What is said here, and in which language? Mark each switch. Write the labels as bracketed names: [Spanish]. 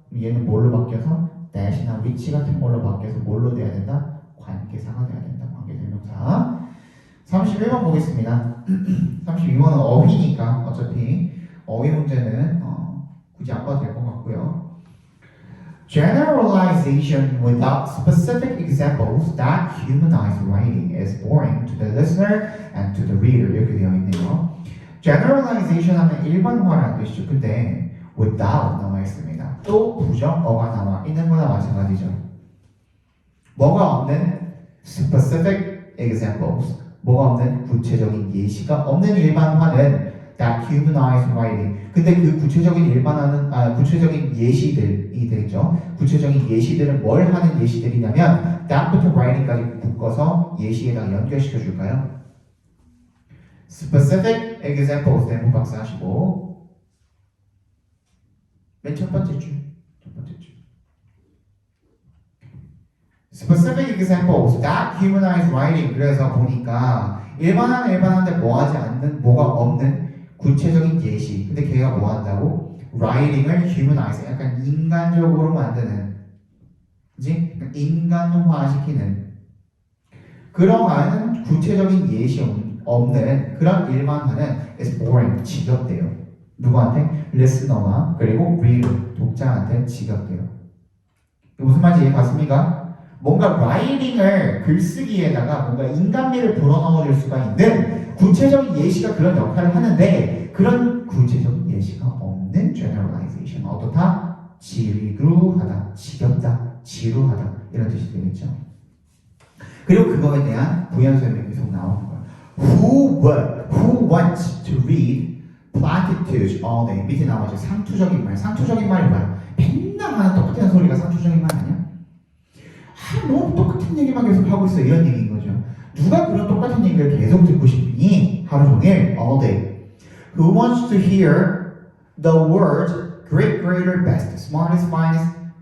[Korean] 그럼 얘는 뭘로 바뀌어서 that이나 which 같은 걸로 바뀌어서 뭘로 돼야 된다? 관계사가 돼야 된다. 관계대명사. 31번 보겠습니다. 32번은 어휘니까 어차피 어휘 문제는 굳이 안 봐도 될 것 같고요. [English] Generalization without specific examples that humanize writing is boring to the listener and to the reader. [Korean] 이렇게 되어 있네요. Generalization 하면 일반화라는 뜻이죠. 근데 without 나와 있습니다. 또 부정어가 나와 있는 거나 마찬가지죠. 뭐가 없는 specific examples, 뭐가 없는 구체적인 예시가 없는 일반화는 [English] that humanize writing. [Korean] 근데 그 구체적인 예시들이 되죠. 구체적인 예시들은 뭘 하는 예시들이냐면 that부터 writing까지 묶어서 예시에다가 연결시켜 줄까요? specific examples 대목 박사 하시고 맨 첫 번째 줄. [English] Specific examples that humanize writing. [Korean] 그래서 보니까 일반한데 뭐 하지 않는, 뭐가 없는 구체적인 예시. 근데 걔가 뭐 한다고? writing을 humanize, 약간 인간적으로 만드는, 그지? 인간화시키는 그러한 구체적인 예시 없는 그런 일반화는 [English] is boring, [Korean] 지겹대요. 누구한테? listener와 그리고 reader, 독자한테 지겹대요. 무슨 말인지 이해 갔습니까? 뭔가 라이팅을 글쓰기에다가 뭔가 인간미를 불어넣어줄 수가 있는 구체적인 예시가 그런 역할을 하는데 그런 구체적인 예시가 없는 generalization. 어떻다? 지루하다, 지겹다, 지루하다 이런 뜻이 되겠죠. 그리고 그거에 대한 부연 설명이 계속 나오는 거예요. [English] Who wants to read platitudes all day? [Korean] 밑에 나와있죠. 상투적인 말. 상투적인 말이 뭐야? 맨날 하는 똑같은 소리가 상투적인 말 아니야? 너무 똑같은 얘기만 계속 하고 있어. 이런 얘기인 거죠. 누가 그런 똑같은 얘기를 계속 듣고 싶니? 하루 종일, all day. [English] Who wants to hear the words great, greater, best, smartest, finest?